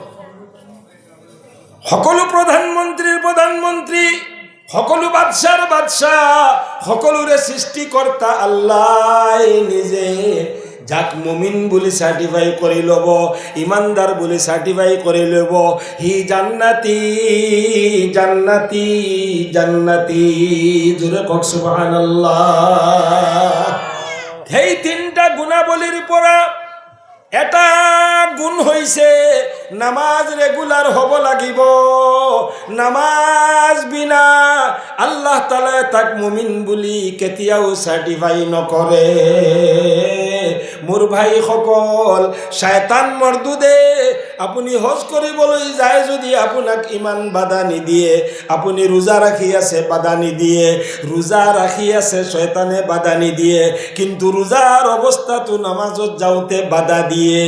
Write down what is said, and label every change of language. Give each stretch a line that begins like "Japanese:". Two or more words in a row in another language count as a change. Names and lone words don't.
Assamese: সকলো প্ৰধানমন্ত্ৰীৰ প্ৰধানমন্ত্ৰী, সকলো বাদশাৰ বাদশাহ, সকলোৰে সৃষ্টিকৰ্তা আল্লাহ নিজে। যাক মুমিন বুলি সার্টিফাই কৰি ল'ব, ইমানদার বুলি সার্টিফাই কৰি ল'ব, হি জান্নাতি জান্নাতি জান্নাতি। জোরে কওক সুবহানাল্লাহ। সেই 3টা গুণাবলীৰ পৰা এটা গুণ হৈছে নামাজ রেগুলার হব লাগিব। নামাজ বিনা আল্লাহ তাআলা তাক মুমিন বুলি কেতিয়াও সার্টিফাই নকৰে। মোৰ ভাই সকল, শয়তান মৰদুদে আপুনি হজ কৰিবলৈ যায় যদি আপোনাক ইমান বাধা নিদিয়ে, আপুনি ৰোজা ৰাখি আছে বাধা নিদিয়ে, ৰোজা ৰাখি আছে শয়তানে বাধা নিদিয়ে, কিন্তু ৰোজাৰ অৱস্থাটো নামাজত যাওঁতে বাধা দিয়ে।